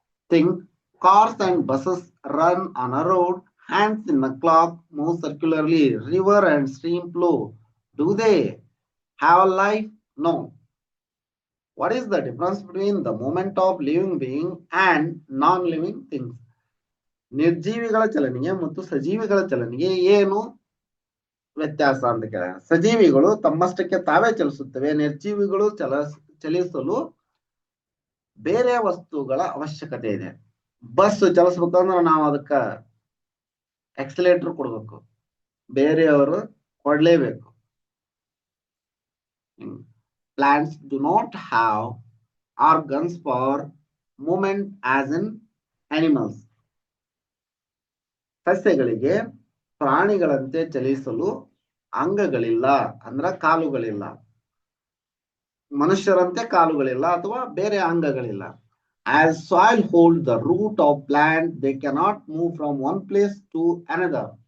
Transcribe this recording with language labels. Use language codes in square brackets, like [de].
[en] Think, cars and buses run on a road, hands in a clock move circularly, river and stream flow. Do they have a life? No. What is the difference between the movement of living being and non-living things? [kn] ನಿರ್ಜೀವಿಗಳ ಚಲನೆಗೆ ಮತ್ತು ಸಜೀವಿಗಳ ಚಲನೆಗೆ ಏನು ವ್ಯತ್ಯಾಸ ಅಂತ ಕೇಳ. ಸಜೀವಿಗಳು ತಮ್ಮಷ್ಟಕ್ಕೆ ತಾವೇ ಚಲಿಸುತ್ತವೆ. ನಿರ್ಜೀವಿಗಳು ಚಲಿಸಲು ಬೇರೆ ವಸ್ತುಗಳ ಅವಶ್ಯಕತೆ ಇದೆ. ಬಸ್ ಚಲಿಸ್ಬೇಕಂದ್ರೆ ನಾವು ಅದಕ್ಕ ಎಕ್ಸಲೇಟರ್ ಕೊಡ್ಬೇಕು, ಬೇರೆಯವರು ಕೊಡ್ಲೇಬೇಕು. [en] Plants do not have organs for movement as in animals. [kn] ಸಸ್ಯಗಳಿಗೆ ಪ್ರಾಣಿಗಳಂತೆ ಚಲಿಸಲು ಅಂಗಗಳಿಲ್ಲ, ಅಂದ್ರ ಕಾಲುಗಳಿಲ್ಲ. ಮನುಷ್ಯರಂತೆ ಕಾಲುಗಳಿಲ್ಲ ಅಥವಾ ಬೇರೆ ಅಂಗಗಳಿಲ್ಲ. [en] As soil holds the root of plant, they cannot move from one place to another.